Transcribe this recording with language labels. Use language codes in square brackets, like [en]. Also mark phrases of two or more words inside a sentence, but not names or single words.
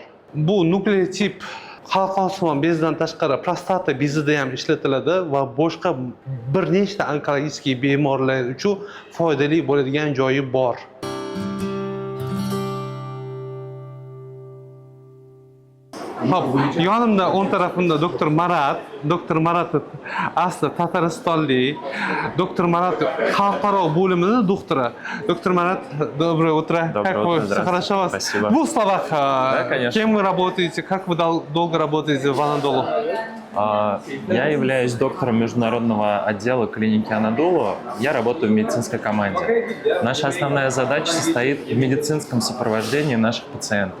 [uz] Bu nukleotip halqonsimon bezdan tashqari prostata bezida ham ishlatiladi va boshqa bir nechta onkologik bemorlar uchun foydali bo'ladigan joyi bor. Hop, yonimda o'ng tarafimda doktor Marat asli Tataristonlik. Doktor Marat xalqaro bo'limining doktori. Doktor Marat, [ru] доброе утро. Как вы? Все хорошо у вас? Спасибо. В двух словах, Да, конечно. кем вы работаете, как вы долго работаете в Анадолу? Я являюсь доктором международного отдела клиники Анадолу. Я работаю в медицинской команде. Наша основная задача состоит в медицинском сопровождении наших пациентов.